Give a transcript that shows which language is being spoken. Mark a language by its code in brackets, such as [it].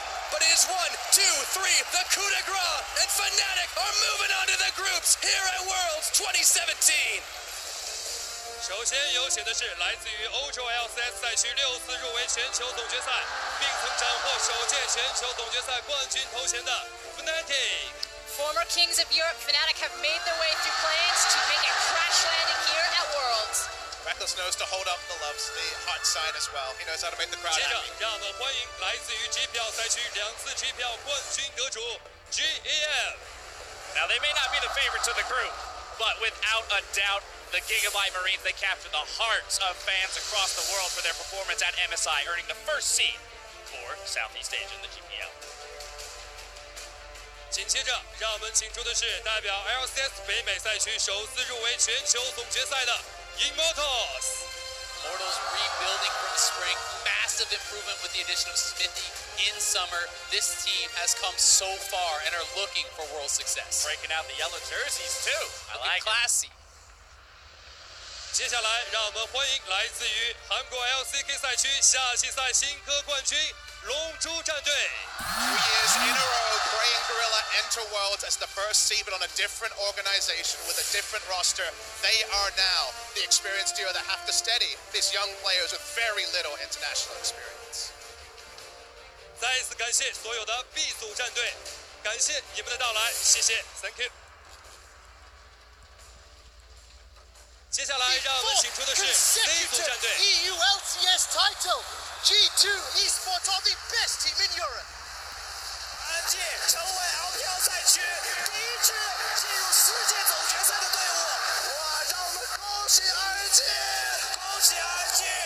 [en] But it is 1, 2, 3, the coup de grace, and FNATIC are moving on to the groups here at Worlds 2017. [zh] 首先有请的是来自于欧洲 LCS 赛区6次入围全球总决赛，并曾斩获首届全球总决赛冠军头衔的 FNATIC。 [en] Former kings of Europe, FNATIC have made their way through plans to make a crash landing here at Worlds. Reckless knows to hold up the loves, the heart side as well. He knows how to make the crowd [zh] 接着 [en] happy. [zh] 让我们欢迎来自于 G 票赛区2次 G 票冠军得主 GEM。 [en] Now, they may not be the favorites of the group, but without a doubt, the Gigabyte Marines, they captured the hearts of fans across the world for their performance at MSI, earning the 1st seed for Southeast Asia in the GPL. [zh] 紧接着，让我们请出的是代表 LCS 北美赛区首次入围全球总决赛的 Immortals。 [en] Immortals rebuilding from spring, massive improvement with the addition of Smithy in summer. This team has come so far and are looking for world success. Breaking out the yellow jerseys, too. I like it. Classy. [zh] 接下来，让我们欢迎来自于韩国 LCK 赛区夏季赛新科冠军Longzhu战队。 [en] 2 years in a row, Gray and Gorilla enter Worlds as the first seed, but on a different organization with a different roster. They are now the experienced duo that have to steady these young players with very little international experience. [zh] 再一次感谢所有的 B 组战队，感谢你们的到来，谢谢 ， [en] Thank you。 [zh] 接下来，让我们请出的是 C 组战队。 [en] EU LCS title. G2 Esports are the best team in Europe. [zh] RNG 成为 LPL 赛区第1支进入世界总决赛的队伍。哇，让我们恭喜 RNG， 恭喜 RNG！